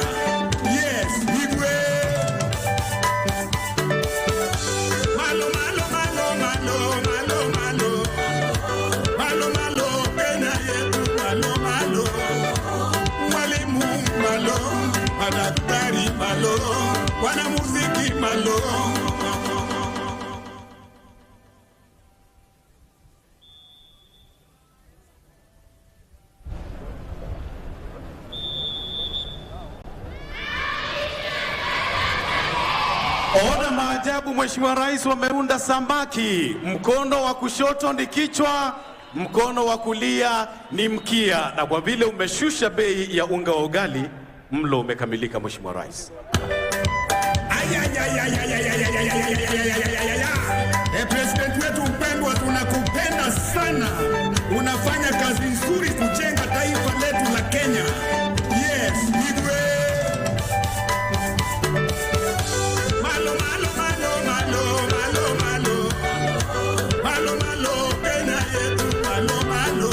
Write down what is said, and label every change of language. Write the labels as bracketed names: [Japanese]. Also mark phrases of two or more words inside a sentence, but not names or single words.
[English] Yes, Igwe. [Luo (Kenya and Tanzania)] Malo malo malo malo malo malo. Malo malo Kenya yetu malo malo. [Swahili] Mwalimu malo, madaktari malo, wanamuziki malo. Ona maajabu, Mheshimiwa Rais wameunda samaki. Mkono wa kushoto ni kichwa, mkono wa kulia ni mkia. Na kwa vile umeshusha bei ya unga wa ugali, mlo umekamilika, Mheshimiwa Rais. President wetu mpendwa, tunakupenda sana. Unafanya kazi nzuri kujenga taifa letu la Kenya. [English] Yes, Igwe. [Luo (Kenya and Tanzania)] Malo malo malo malo malo malo. Malo malo Kenya yetu malo malo.